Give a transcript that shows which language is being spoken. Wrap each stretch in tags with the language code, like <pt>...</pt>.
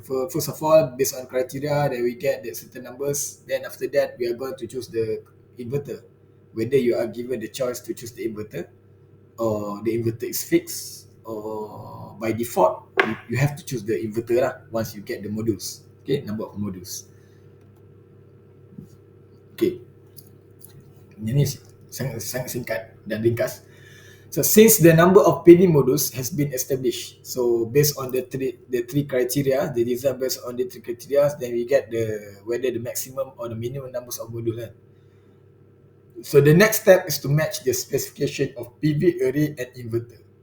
<en>First of all, based on criteria, then we get the certain numbers. Then after that, we are going to choose the inverter. Whether you are given the choice to choose the inverter or the inverter is fixed, or by default you have to choose the inverter lah once you get the modules. Okay, number of modules.</en> <id>Okay, ini sangat singkat dan ringkas.</id> <en>So since the number of PV modules has been established, so based on the three criteria, the design based on the three criteria, then we get whether the maximum or the minimum numbers of modules. So the next step is to match the specification of PV array and inverter.</en>